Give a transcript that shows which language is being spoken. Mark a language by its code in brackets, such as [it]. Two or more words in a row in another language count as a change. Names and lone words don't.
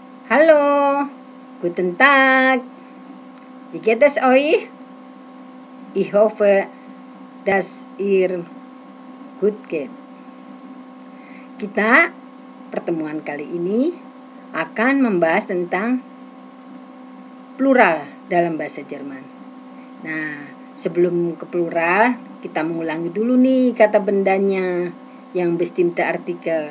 [de] Hallo, guten Tag. Wie geht es euch? Ich hoffe, dass ihr gut geht. [id] Kita pertemuan kali ini akan membahas tentang plural dalam bahasa Jerman. Nah, sebelum ke plural, kita mengulangi dulu nih kata bendanya yang [de] bestimmte Artikel.